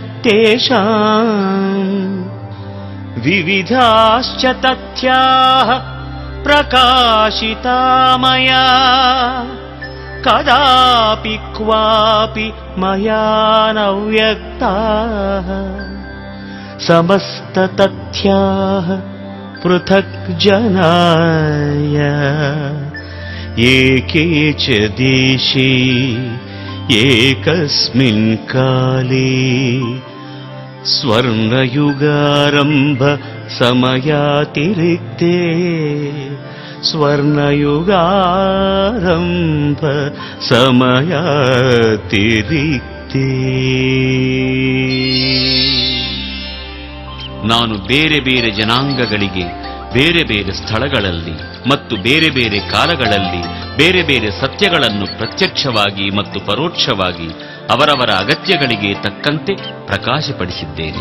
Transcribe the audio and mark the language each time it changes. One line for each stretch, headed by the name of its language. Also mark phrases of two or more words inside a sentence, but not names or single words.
Sanskrit: ತೇಷಾಂ ವಿವಿಧಾಶ್ಚ ತಥ್ಯಾಃ ಪ್ರಕಾಶಿತಾ ಮಯಾ ಕದಾಪಿ ಕ್ವಾಪಿ ಮಯಾ ನವ್ಯಕ್ತಾಃ. ಸಮಸ್ತ ತಥ್ಯಾಃ ಪೃಥಕ್ ಜನಾಯ ಏಕೆ ಚ ದೇಶೇ ಏಕಸ್ಮಿನ್ ಕಾಲೇ ಸ್ವರ್ಣಯುಗಾರಂಭ ಸಮಯಾತಿರಿಕ್ತೆ ಸ್ವರ್ಣಯುಗಾರಂಭ ಸಮಯಾತಿರಿಕ್ತೆ.
Kannada: ನಾನು ಬೇರೆ ಬೇರೆ ಜನಾಂಗಗಳಿಗೆ ಬೇರೆ ಬೇರೆ ಸ್ಥಳಗಳಲ್ಲಿ ಮತ್ತು ಬೇರೆ ಬೇರೆ ಕಾಲಗಳಲ್ಲಿ ಬೇರೆ ಬೇರೆ ಸತ್ಯಗಳನ್ನು ಪ್ರತ್ಯಕ್ಷವಾಗಿ ಮತ್ತು ಪರೋಕ್ಷವಾಗಿ ಅವರವರ ಅಗತ್ಯಗಳಿಗೆ ತಕ್ಕಂತೆ ಪ್ರಕಾಶಪಡಿಸಿದ್ದೇನೆ.